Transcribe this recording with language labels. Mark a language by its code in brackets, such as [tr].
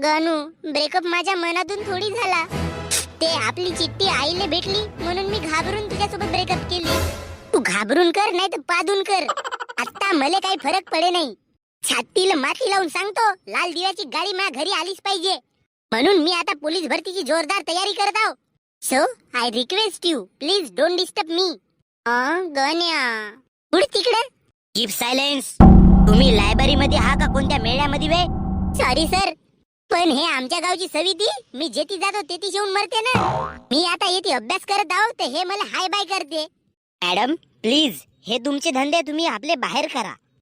[mr] Ganu, breakup माझ्या मनातून थोडी झाला. ते आपली चिठ्ठी आईला भेटली म्हणून मी घाबरून तुझ्यासोबत ब्रेकअप केली. तू घाबरून कर नाही तर पादून कर. आता मला काही फरक पडे नाही. छातीला माती लावून सांगतो, लाल दिव्याची गाडी माझ्या घरी आलीच पाहिजे. म्हणून मी आता पोलीस भरतीची जोरदार तयारी करत आहो. [en] So I request you, please don't disturb me. [mr] गण्या पुढे तिकडे. [en] Keep silence. [mr] तुम्ही लायब्ररी मध्ये हा का कोणत्या मेळ्यामध्ये वे? सॉरी सर, पण हे आमच्या गावची सविती. मी जेती जातो तेती येऊन मरते ना. मी आता येते अभ्यास करत आहो तर हे मला हाय बाय करते. मॅडम प्लीज, हे तुमचे धंदे तुम्ही आपले बाहेर करा.